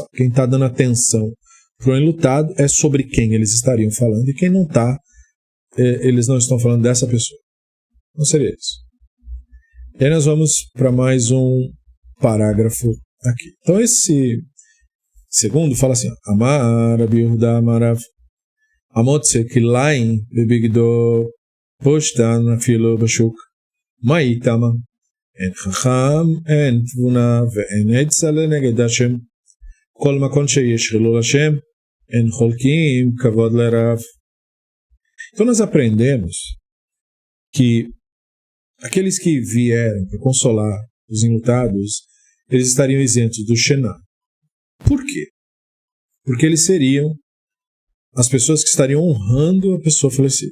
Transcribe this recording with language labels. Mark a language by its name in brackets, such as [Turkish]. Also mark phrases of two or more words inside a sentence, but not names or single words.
[Portuguese] Quem está dando atenção para o enlutado é sobre quem eles estariam falando, e quem não está, eles não estão falando dessa pessoa. Não seria isso. E aí nós vamos para mais um parágrafo aqui. Então esse segundo fala assim: [Hebrew] אמר רבי יהודה אמר רב המוציא כלאים בבגדו פשתן אפילו בשוק מאי טעמא אין חכמה אין תבונה ואין עצה לנגד השם כל מקום שיש חילול השם אין חולקין כבוד לרב. [Portuguese] Então nós aprendemos que aqueles que vieram para consolar os enlutados, eles estariam isentos do Shená. Por quê? Porque eles seriam as pessoas que estariam honrando a pessoa falecida.